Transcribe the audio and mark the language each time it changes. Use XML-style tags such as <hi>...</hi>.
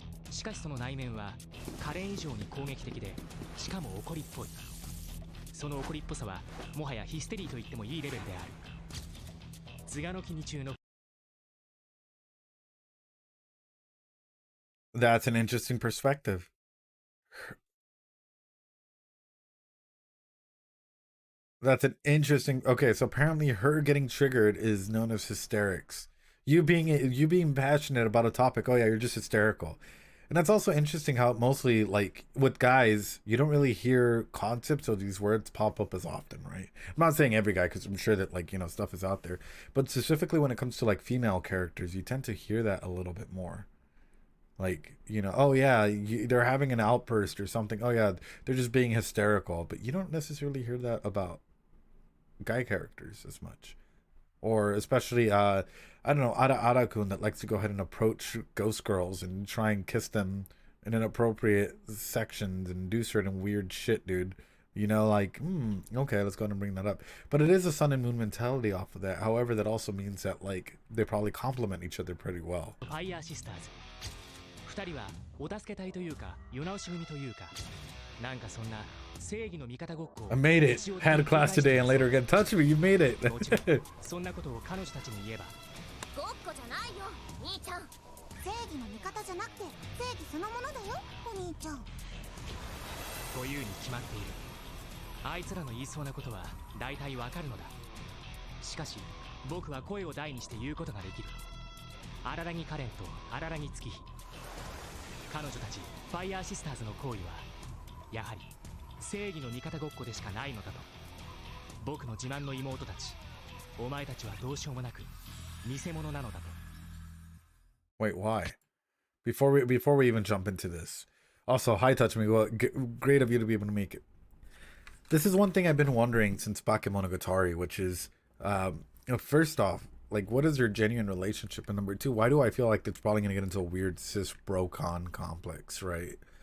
<ja>しかしその内面はカレン以上に攻撃的でしかも怒りっぽいその怒りっぽさはもはやヒステリーと言ってもいいレベルである頭がの気に中の</ja> <en>That's an interesting perspective. That's an interesting. Okay, so apparently her getting triggered is known as hysterics. You being passionate about a topic. Oh yeah, you're just hysterical. And that's also interesting how mostly like with guys, you don't really hear concepts or these words pop up as often, right? I'm not saying every guy because I'm sure that like, stuff is out there, but specifically when it comes to like female characters, you tend to hear that a little bit more. Like, oh yeah, they're having an outburst or something. Oh yeah, they're just being hysterical, but you don't necessarily hear that about guy characters as much, or especially I don't know, Arakun that likes to go ahead and approach ghost girls and try and kiss them in inappropriate sections and do certain weird shit, dude. Like, okay, let's go ahead and bring that up. But it is a sun and moon mentality off of that. However, that also means that like they probably complement each other pretty well.</en> <ja>ファイヤーシスターズ2人はお助け隊というか世直し組というかなんかそんな正義の味方ごっこを</ja> <en>I made it. Had a class today and later again. Touch me. You made it.</en> <ja>もちろんそんなことを彼女たちに言えばごっこじゃないよ兄ちゃん正義の味方じゃなくて正義そのものだよお兄ちゃんというに決まっているあいつらの言いそうなことは大体わかるのだしかし僕は声を大にして言うことができる荒木カレンと荒木月日彼女たちファイヤーシスターズの行為はやはり正義の味方ごっこでしかないのだと僕の自慢の妹たちお前たちはどうしようもなく偽物なのだと</ja> <en>Wait, why? Before we even jump into this. Also, hi, Touch Me. Well, great of you to be able to make it. This is one thing I've been wondering since Bakemonogatari, which is, first off, like, what is your genuine relationship? And number two, why do I feel like it's probably going to get into a weird cis bro con complex, right?</en>